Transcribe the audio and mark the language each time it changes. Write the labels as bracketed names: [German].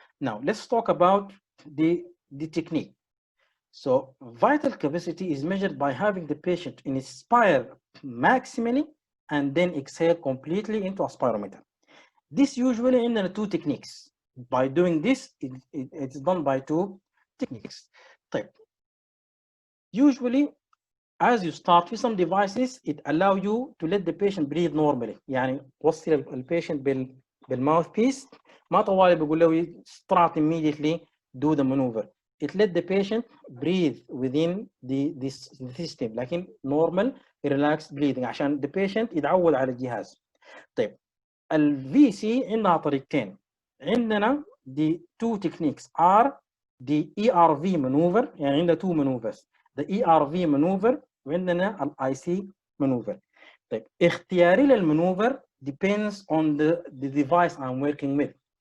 [English] Now let's talk about the technique. So vital capacity is measured by having the patient inspire maximally and then exhale completely into a spirometer. This usually in the two techniques. By doing this, it's done by two techniques. Type. Usually, as you start with some devices, it allow you to let the patient breathe normally. [Arabic] يعني وصل البيشنت بالmouthpiece ما طوالي بقول له [English] start immediately do the maneuver. It let the patient breathe within this system [Arabic] لكن [English] normal relaxed breathing [Arabic] عشان [English] the patient [Arabic] يتعود على الجهاز. طيب ال VC عندنا طريقتين. عندنا [English] the two techniques are the ERV maneuver [Arabic] يعني عندنا [English] two maneuvers. The ERV maneuver [Arabic] وعندنا ال [English] IC maneuver. [Arabic] طيب اختياري للمانوفر [English] depends on the device I'm working with.